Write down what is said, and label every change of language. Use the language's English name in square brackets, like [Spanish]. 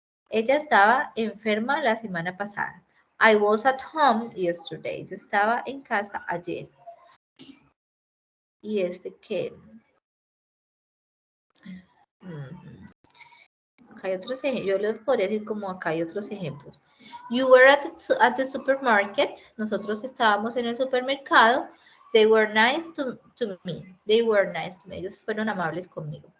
[Spanish] Ella estaba enferma la semana pasada. [English] I was at home yesterday. [Spanish] Yo estaba en casa ayer. ¿Y este qué? Acá hay otros ejemplos. Yo les podría decir como acá hay otros ejemplos. [English] You were at the supermarket. [Spanish] Nosotros estábamos en el supermercado. [English] They were nice to me. They were nice to me. [Spanish] Ellos fueron amables conmigo.